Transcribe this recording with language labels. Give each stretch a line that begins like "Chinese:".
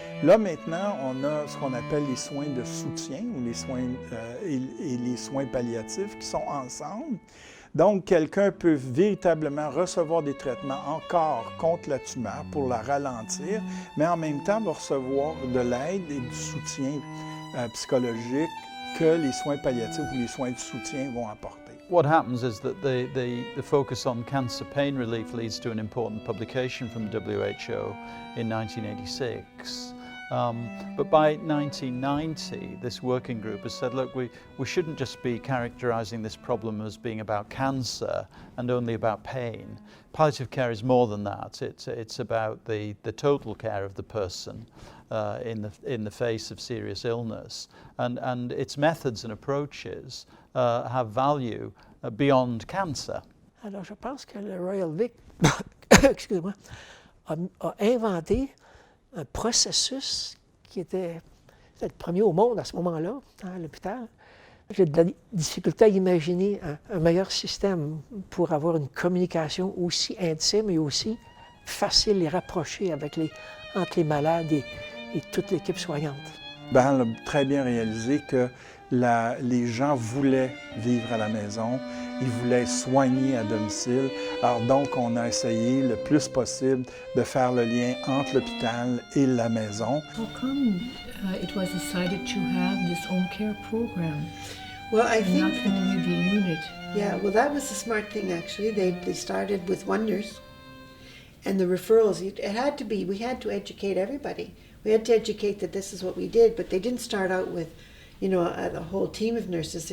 French: Là, maintenant, on a ce qu'on appelle les soins de soutien ou les soins et les soins palliatifs qui sont ensemble. Donc, quelqu'un peut véritablement recevoir des traitements encore contre la tumeur pour la ralentir, mais en même temps va recevoir de l'aide et du soutien psychologique que les soins palliatifs ou les soins de soutien vont apporter.
English: What happens is that the focus on cancer pain relief leads to an important publication from the WHO in 1986. But by 1990, this working group has said, look, we shouldn't just be characterizing this problem as being about cancer and only about pain. Palliative care is more than that. It's about the total care of the person in the face of serious illness. And its methods and approaches have value beyond cancer.
French: Alors, je pense que le Royal Vic, excusez-moi, a inventé un processus qui était le premier au monde à ce moment-là, à l'hôpital. J'ai de la difficulté à imaginer un meilleur système pour avoir une communication aussi intime et aussi facile et rapprochée entre les malades et toute l'équipe soignante. Ben, on a très bien réalisé que les gens voulaient vivre à la maison, ils voulaient soigner à domicile. Alors donc, on a essayé le plus possible de faire le lien entre l'hôpital et la maison.
English: How come it was decided to have this home care program? Well, I think Not only the unit. Yeah, well, that was the smart thing, actually. They started with one nurse, and the referrals, it had to be, we had to educate everybody. We had to educate that this is what we did, but they didn't start out with, a whole team of nurses.